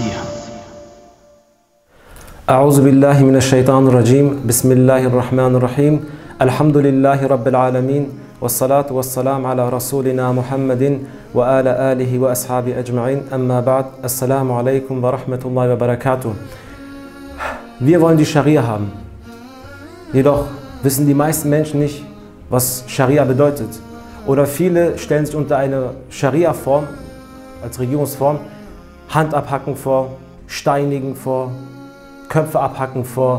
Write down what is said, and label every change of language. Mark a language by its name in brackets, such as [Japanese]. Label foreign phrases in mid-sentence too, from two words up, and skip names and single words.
[Arabic] أعوذ بالله من الشيطان الرجيم. بسم الله الرحمن الرحيم. الحمد لله رب العالمين والصلاة والسلام على رسولنا محمد وآل آله وأصحابه أجمعين. أما بعد. السلام عليكم ورحمة الله وبركاته. [German] Wir wollen die Scharia haben. Jedoch wissen die meisten Menschen nicht, was Scharia bedeutet. Oder viele stellen sich unter eine Scharia-Form, als Regierungsform, Hand abhacken vor, Steinigen vor, Köpfe abhacken vor.